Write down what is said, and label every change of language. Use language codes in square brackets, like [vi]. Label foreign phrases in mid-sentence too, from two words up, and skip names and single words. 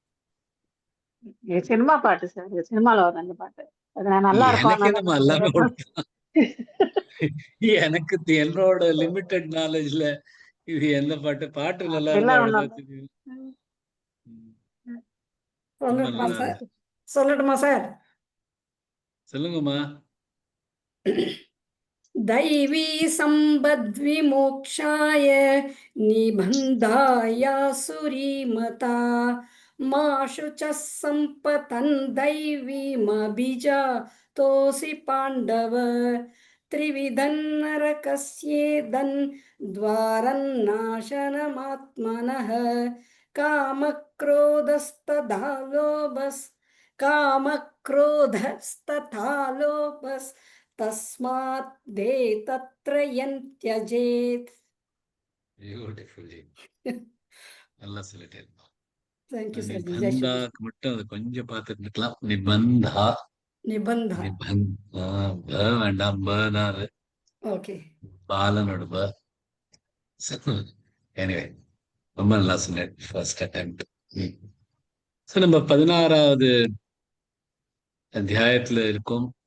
[ta] சினிமா பாட்டு சார், சினிமால வர அந்த பாட்டு அது நல்லா இருக்கும். எனக்கு என்னோட [en] limited knowledge [ta] இது எந்த பாட்டு பாட்டு நல்லா இருந்தா சொல்லட்டுமா சார்? சொல்லுங்கம்மா. [sa] दैवी संबद्विमोक्षाय निबन्धाय सुरीमता, माशु च सम्पतन् दैवीमभिजातोऽसि पाण्डव. त्रिविधन् नरकस्येदन् द्वारन्नाशनमात्मनः, कामक्रोधस्तथा लोभस् तस्मात् देतत्रयं त्यजेत्. [ta] பியூட்டிஃபுல்லி நல்லா சொல்லிட்டே இருந்தோம். [en] Thank you sir. [ta] நிபந்தாக்கு மட்டும் அது கொஞ்சம் பார்த்துட்டு இருக்கலாம். நிபந்தா நிபந்தா வேண்டாம், பனாரு ஓகே, பாலனோட ப. எனிவே ரொம்ப நல்லா சொன்னேன். [en] first attempt. [ta] ஸோ நம்ம 16வது அத்தியாயத்துல இருக்கோம்.